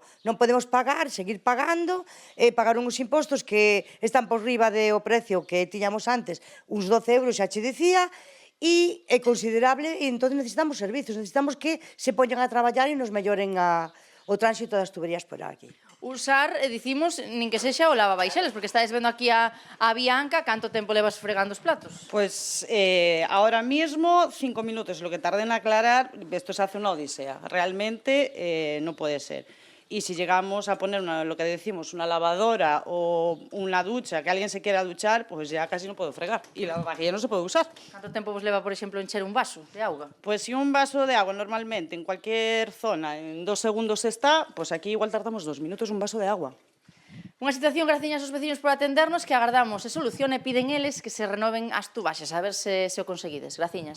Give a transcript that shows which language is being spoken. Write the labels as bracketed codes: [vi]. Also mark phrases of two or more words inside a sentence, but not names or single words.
[gl] Non podemos pagar, seguir pagando, pagar uns impostos que están por riba do precio que tiñamos antes, uns 12 euros, xa che dicía, e é considerable, e entón necesitamos servicios, necesitamos que se poñan a traballar e nos melloren o tránsito das tuberías por aquí. Usar, dicimos, nin que sexa o lavabaixelas, porque estáis vendo aquí a Bianca, canto tempo levas fregando os platos? [es] Pues ahora mismo 5 minutos, lo que tarde en aclarar, esto se hace una odisea. Realmente no puede ser. Y si llegamos a poner lo que decimos, una lavadora o una ducha, que alguien se quiera duchar, pues ya casi no puedo fregar. Y la vajilla no se puede usar. [gl] Canto tempo vos leva, por exemplo, encher un vaso de auga? [es] Pues si un vaso de agua normalmente en cualquier zona en 2 segundos está, pues aquí igual tardamos 2 minutos un vaso de agua. [gl] Unha situación, graciñas aos veciños por atendernos, que agardamos se solucione e piden eles que se renoven as tubaxas, a ver se o conseguides.